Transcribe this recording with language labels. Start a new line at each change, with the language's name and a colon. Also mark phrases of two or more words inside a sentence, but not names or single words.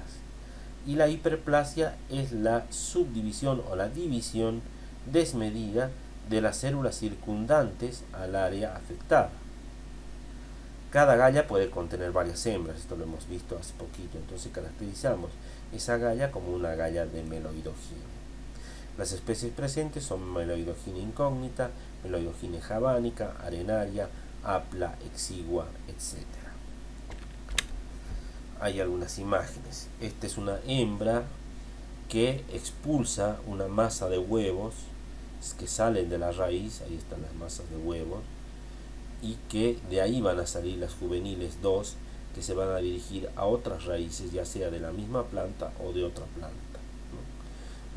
Spanish: Y la hiperplasia es la subdivisión o la división desmedida de las células circundantes al área afectada. Cada agalla puede contener varias hembras, esto lo hemos visto hace poquito, entonces caracterizamos esa agalla como una agalla de Meloidogine. Las especies presentes son Meloidogine incógnita, Meloidogine javanica, arenaria, apla, exigua, etc. Hay algunas imágenes. Esta es una hembra que expulsa una masa de huevos que salen de la raíz, ahí están las masas de huevos, y que de ahí van a salir las juveniles 2 que se van a dirigir a otras raíces, ya sea de la misma planta o de otra planta, ¿no?